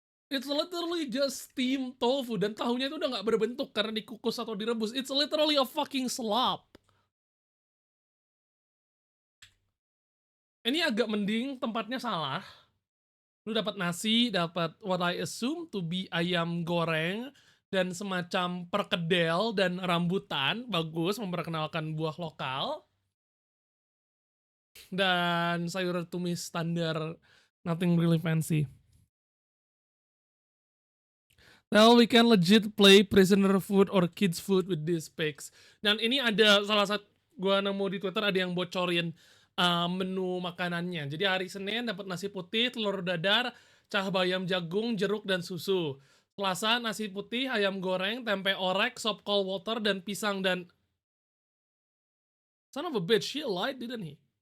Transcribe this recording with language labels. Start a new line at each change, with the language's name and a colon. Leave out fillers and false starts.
English: It's literally just steamed tofu
Indonesian: dan tahunya itu udah nggak berbentuk karena dikukus atau direbus.
English: It's literally a fucking slop.
Indonesian: Ini agak mending, tempatnya salah. Lu dapat nasi, dapat
English: what I assume to be
Indonesian: ayam goreng dan semacam perkedel dan rambutan. Bagus, memperkenalkan buah lokal. Dan sayur tumis standar,
English: nothing really fancy. Well, we can legit play prisoner food or kids food with these pics.
Indonesian: Dan ini ada salah satu, gua nemu di Twitter ada yang bocorin menu makanannya. Jadi hari Senin dapat nasi putih, telur dadar, cah bayam jagung, jeruk dan susu. Selasa nasi putih, ayam goreng, tempe orek, sop kol water dan pisang dan
English: son of a bitch, he lied, didn't he?